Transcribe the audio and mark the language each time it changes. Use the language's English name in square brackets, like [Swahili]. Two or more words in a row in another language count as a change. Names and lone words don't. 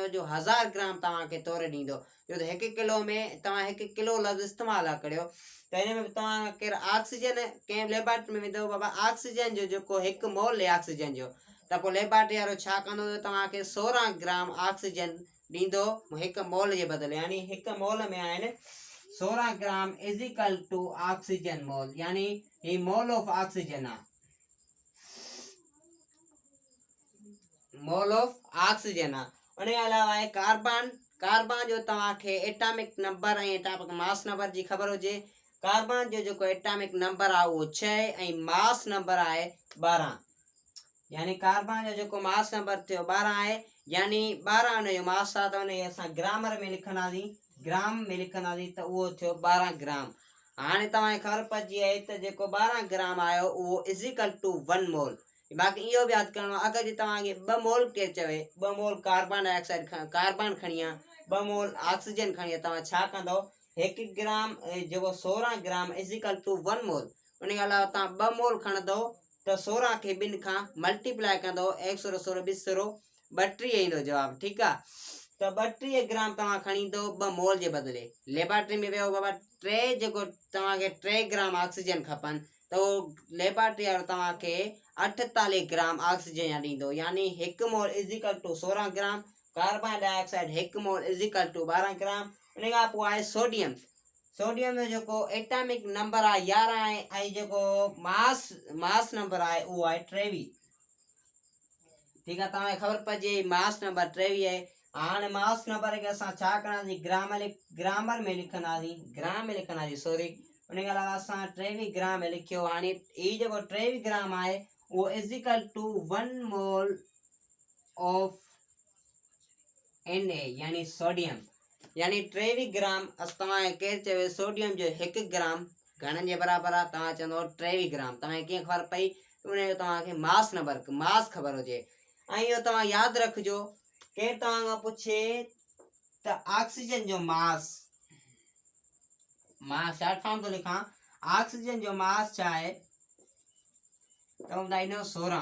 [Sindhi] जो 1000 ग्राम तव्हांखे तोरे ॾींदो। छो त हिकु किलो में तव्हां हिकु किलो लफ़्ज़ इस्तेमालु करियो त हिन में तव्हां केरु ऑक्सीजन कंहिं लेबोरेटरी में वेंदव, बाबा ऑक्सीजन जो जेको हिकु मोल आहे ऑक्सीजन जो, त पोइ लेबोरेटरी वारो छा कंदो? तव्हांखे 16 [English] gram oxygen [Sindhi] ॾींदो हिकु मोल जे बदिले। यानी हिकु मोल में आहिनि 16 ग्राम [English] is equal to oxygen mole, [Sindhi] यानी ही [English] mole of oxygen [Sindhi] आहे, [English] mole of oxygen [Sindhi] आहे। उन खां अलावा आहे कार्बन। कार्बन जो तव्हांखे [English] atomic number [Sindhi] ऐं [English] atomic mass number [Sindhi] जी ख़बर हुजे। कार्बन जो जेको [English] atomic number [Sindhi] आहे उहो 6 ऐं [English] mass number [Sindhi] आहे 12। यानी कार्बन जो जेको [English] mass number [Sindhi] थियो 12 आहे, यानी 12 उन जो मास आहे, त उन खे असां ग्रामर में लिखंदासीं, ग्राम में लिखंदासीं त उहो थियो 12 ग्राम। हाणे तव्हांखे ख़बर पइजी आहे त जेको 12 ग्राम आयो उहो [English] is equal to 1 mole. [Sindhi] बाक़ी इहो बि यादि करिणो आहे, अगरि तव्हांखे 2 मोल केरु चवे, 2 [English] mole carbon dioxide [Sindhi] कार्बन खणी आ, 2 मोल ऑक्सीजन खणी आ, तव्हां छा कंदव? 1 ग्राम जेको 16 ग्राम [English] is equal to 1 mole. [Sindhi] उन खां अलावा तव्हां 2 मोल खणंदव त 16 खे 2 खां मल्टीप्लाई कंदव, 1 16 16 20 32 ईंदो जवाबु। ठीकु आहे, त 32 ग्राम तव्हां खणी ईंदव 2 मोल जे बदिले। लेबोरेटरी में वियो बाबा जेको तव्हांखे 3 [English] gram oxygen [Sindhi] खपनि, त उहो लेबोरेटरी वारो तव्हांखे 48 [English] gram oxygen [Sindhi] ॾींदो। यानी 1 मोल [English] is equal to 16 gram, carbon dioxide 1 mole is equal to 12 gram. [Sindhi] उन खां पोइ आहे सोडियम। सोडियम जो जेको [English] atomic number [Sindhi] आहे 11 आहे ऐं जेको [English] mass number [Sindhi] आहे उहो आहे 23। ठीकु आहे, तव्हांखे ख़बर पइजे [English] mass number [Sindhi] 23 आहे। हाणे [English] mass number [Sindhi] खे असां छा कंदासीं? ग्रामर में लिखंदासीं, ग्राम में लिखंदासीं सॉरी। उन खां अलावा असां 23 ग्राम में लिखियो। हाणे हीउ जेको 23 ग्राम आहे उहो [English] is equal to 1 mole of Na [Sindhi] यानी सोडियम। यानी 23 ग्राम तव्हांखे केरु चवे सोडियम जो 1 ग्राम घणनि जे बराबरि आहे तव्हां चवंदव 23 ग्राम। तव्हांखे कीअं ख़बर पई उनजो तव्हांखे [English] mass number [Sindhi] मास ख़बर हुजे। ऐं इहो तव्हां यादि रखिजो केरु तव्हां खां पुछे त ऑक्सीजन जो मास, मां [English] short form [Sindhi] थो लिखां, ऑक्सीजन जो मास छा आहे त ॿुधाईंदो 16।